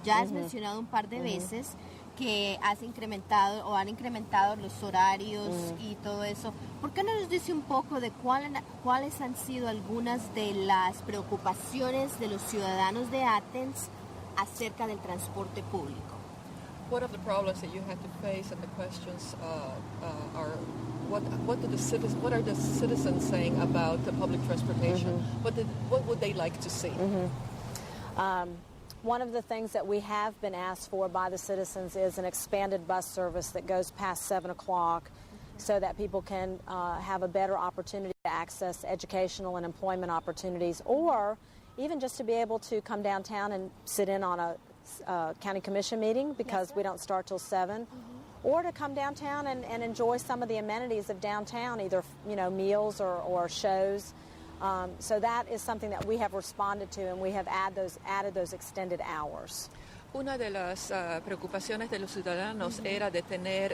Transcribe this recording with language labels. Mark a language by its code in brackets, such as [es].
[es] Ya has mencionado un par de veces que han incrementado los horarios y todo eso. ¿Por qué no nos dice un poco de cuáles han sido algunas de las preocupaciones de los ciudadanos de Athens acerca del transporte público? [en] What are the problems that you had to face, and the questions are what are the citizens saying about the public transportation? What would they like to see? One of the things that we have been asked for by the citizens is an expanded bus service that goes past 7 o'clock so that people can have a better opportunity to access educational and employment opportunities, or even just to be able to come downtown and sit in on a county commission meeting because we don't start till 7. Or to come downtown and enjoy some of the amenities of downtown, either meals or shows. So that is something that we have responded to, and we have added those extended hours. [es] Una de las preocupaciones de los ciudadanos era de tener una extensión sobre las horas del servicio de la transportación pública.